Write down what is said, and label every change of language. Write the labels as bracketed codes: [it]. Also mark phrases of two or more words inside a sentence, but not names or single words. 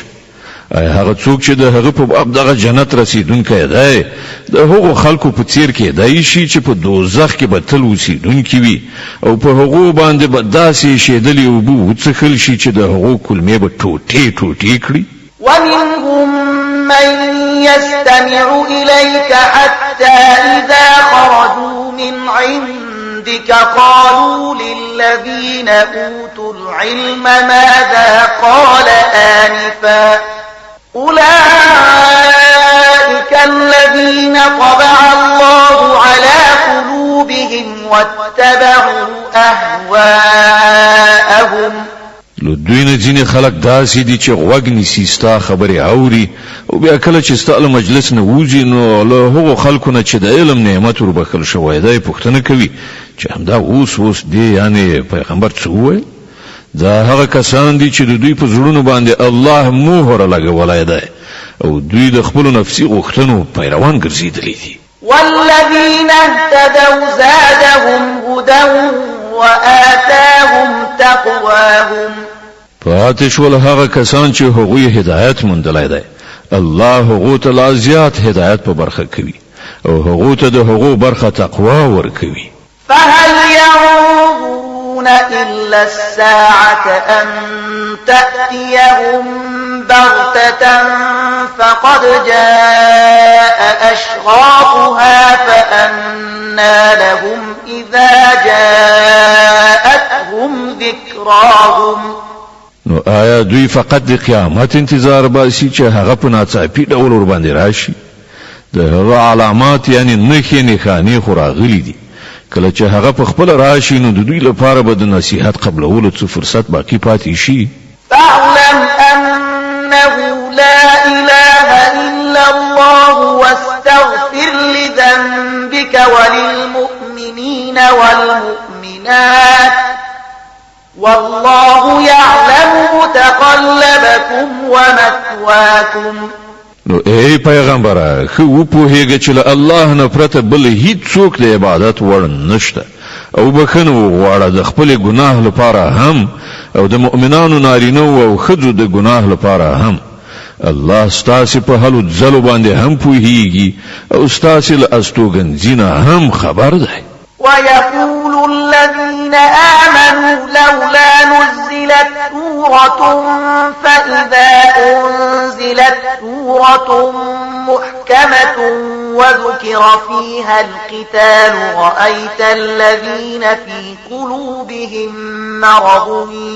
[ps] هغه څوک چې د هغه په باب دغه جنت رسیدونکی دی د هغو خلکو په څیر کېدای شي چې په دوزخ کې به تل اوسیدونکي وي او په هغو باندې به داسې شیدلې اوبه وڅښل شي چې د هغو کلمې به ټوټې ټوټې کړي. [ar] ومنهم من يستمع إليك حتى إذا خرجوا من عندك قالوا للذين أوتوا العلم ماذا قال آنفا أولئك الذين طبع الله على قلوبهم واتبعوا أهواءهم. [ps] دوی نه ځینې خلک داسې دي چې غوږ نیسي ستا خبرې اوري او بیا کله چې ستا له مجلس نه وځي نو له هغو خلکو نه چې د علم نعمت وربخښل شوی دی پوښتنه کوي چې همدا اوس دی یعنې پیغمبر څه وویل. دا هغه کسان دي چې د دوی په زړونو باندې الله مهر لګولای دی او دوی د خپل نفسي غوښتنو پیروان ګرځېدلي دي. [ar] والذين اهتدوا زادهم هدى وآتاهم تقواهم. [ps] پاتې شول هغه کسان چې هغوی هدایت موندلی دی، الله هغو ته لا زیات هدایت په برخه کوي او هغو ته د هغو برخه تقوا ورکوي. [ar] فهل ينظرون إلا الساعة أن تأتيهم بغتة فقد جاء أشراطها فأنى لهم إذا جاءتهم ذكراهم. [ps] نو آیا دوی فقط د قیامت انتظار باسي چې هغه په ناڅاپي ډول ور باندې راشي؟ د هغه علامات یعنی نښانې خو راغلي دي، کله چې هغه په خپل راشي نو د دوی لپاره به د نصیحت قبلولو څه فرصت باقی پاتې شي. [ar] فاعلم أنه لا إله إلا الله واستغفر لذنبك وللمؤمنين والمؤمنات والله يعلم متقلبكم ومثواكم. [ps] نو ای پیغمبره خو په هیګه چې الله نه پرته بل هیڅ څوک د عبادت وړ نشته او بخنو غواړه د خپل ګناه لپاره هم او د مؤمنانو نارینه او خځو د ګناه لپاره هم. الله ستاسو په حالو ځلو باندې هم پوهیږي او ستاسو له استوګنځینه هم خبر ده. [ar] ويقول الذين آمنوا لولا نزلت سورة فإذا أنزلت سورة محكمة وذكر فيها القتال رأيت الذين في قلوبهم مرض